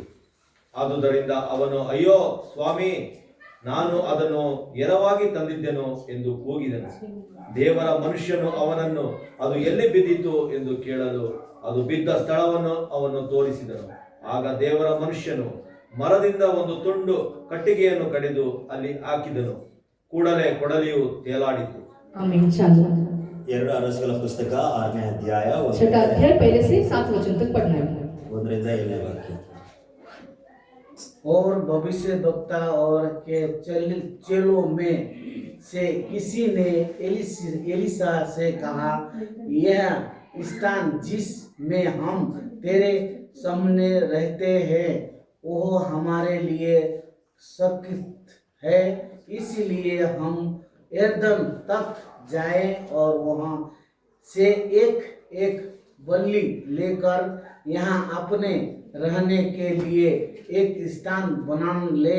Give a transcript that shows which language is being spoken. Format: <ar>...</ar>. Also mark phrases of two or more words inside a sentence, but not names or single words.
<kn>ಆದುದರಿಂದ ಅವನು, ಅಯ್ಯೋ ಸ್ವಾಮಿ, ನಾನು ಅದನ್ನು ಎರವಾಗಿ ತಂದಿದ್ದೆನು ಎಂದು ಕೂಗಿದನು। ದೇವರ ಮನುಷ್ಯನು ಅವನನ್ನು ಅದು ಎಲ್ಲಿ ಬಿದ್ದಿತು ಎಂದು ಕೇಳಲು ಅದು ಬಿದ್ದ ಸ್ಥಳವನ್ನು ಅವನು ತೋರಿಸಿದನು। ಆಗ ದೇವರ ಮನುಷ್ಯನು ಮರದಿಂದ ಒಂದು ತುಂಡು ಕಟ್ಟಿಗೆಯನ್ನು ಕಡಿದು ಅಲ್ಲಿ ಹಾಕಿದನು, ಕೂಡಲೇ ಕೊಡಲಿಯು ತೇಲಾಡಿತು।</kn> <hi>आमीन। चलो</hi> <kn>2 ಅರಸುಗಳ ಪುಸ್ತಕ 6ನೇ ಅಧ್ಯಾಯ</kn> <hi>6ठा अध्याय पहले से 7 वचन तक पढ़ना है।</hi> <kn>1 ರಿಂದ 7ನೇ ವಾಕ್ಯ।</kn> <hi>और भविष्यद्वक्ता और के चेलों में से किसी ने एलिसा से कहा, यह स्थान जिस में हम तेरे सामने रहते हैं वह हमारे लिए सख्त है, इसलिए हम यरदन तक जाए और वहाँ से एक बल्ली लेकर यहाँ अपने रहने के लिए एक स्थान बना ले।</hi>